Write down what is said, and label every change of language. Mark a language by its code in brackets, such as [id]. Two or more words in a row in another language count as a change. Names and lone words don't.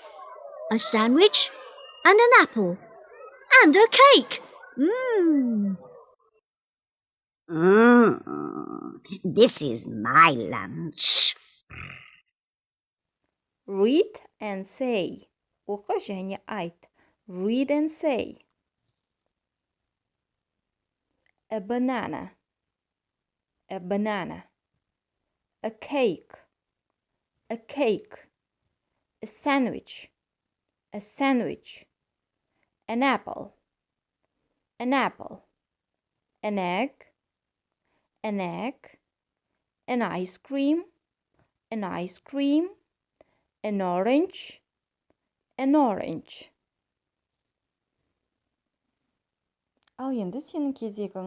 [en] A sandwich, and an apple, and a cake. This is my lunch. Read and say. [kk] Оқы және айт. [en] Read and say. A banana, a banana. A cake, a cake. A sandwich, a sandwich. An apple, an apple. An egg, an egg. An ice cream, an ice cream. An orange, an orange. [kk] Ал енді сенің кезегің.